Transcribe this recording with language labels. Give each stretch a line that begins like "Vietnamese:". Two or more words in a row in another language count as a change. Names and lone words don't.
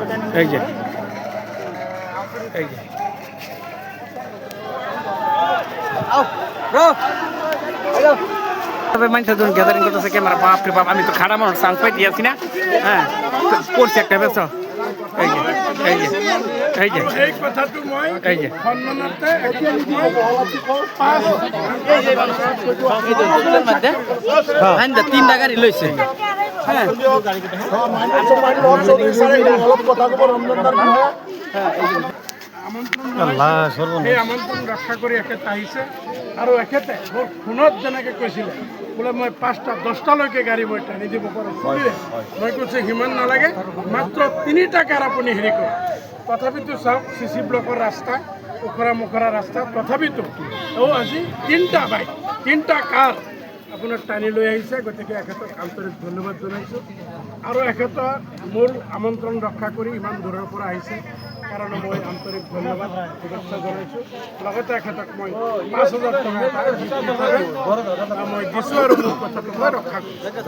Bangla: মানুষের ধরুন গ্যাদারিং করতেছে ক্যামেরা বাপরে বাপ আমি তো খাড়া মানুষ চান্স পাই দিয়েছি না হ্যাঁ করছি একটা বেশ তিনটা গাড়ি লইছে হ্যাঁ
Assamese: আমন্ত্রণ রক্ষা কৰি এখেত আহিছে আৰু এখেতে মোৰ ফোনত যেনেকৈ কৈছিলে বোলে মই 5টা 10টালৈকে গাড়ী মই টানি দিব পাৰোঁ মই কৈছোঁ সিমান নালাগে মাত্ৰ 3টা কাৰ আপুনি হেৰি কৰক তথাপিতো চাওক CC ব্লকৰ ৰাস্তা ওখৰা ৰাস্তা তথাপিতো আজি 3টা বাইক 3টা কাৰ আপোনাৰ টানি লৈ আহিছে গতিকে এখেতক আন্তৰিক ধন্যবাদ জনাইছোঁ আৰু এখেতক মোৰ আমন্ত্ৰণ ৰক্ষা কৰি ইমান দূৰৰ পৰা আহিছে কাৰণে মই আন্তৰিক ধন্যবাদ শুভেচ্ছা জনাইছোঁ লগতে এখেতক মই 5,000 টকা মই দিছোঁ আৰু মোৰ কথাটো মই ৰক্ষা কৰিছোঁ